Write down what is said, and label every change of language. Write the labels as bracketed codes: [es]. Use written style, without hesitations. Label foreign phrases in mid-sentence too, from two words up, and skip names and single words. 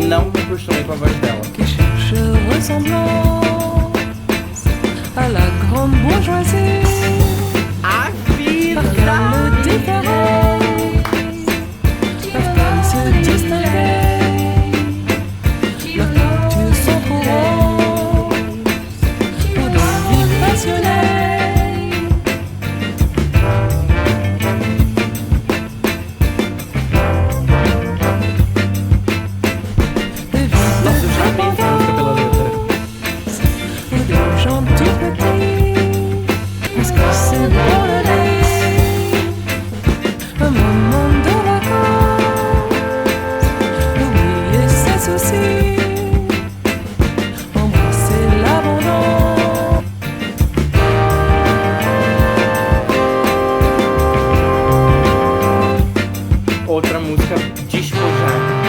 [pt] Não me acostumei com a voz dela. [fr] qui cherche ressemblance à la grande bourgeoisie. [pt] A vida! [fr] Peuvent-elles le différer? Peuvent-elles se distinguer? Leurs cultures sont trop hautes pour des vies passionnées. Des vies [pt] Nossa, eu já amei essa música pela letra. [fr] ou des gens tout petits. Est-ce que c'est pour le nez? Un moment de vacances, oublier ses soucis, embrasser l'abandon. [pt] Outra música despojada.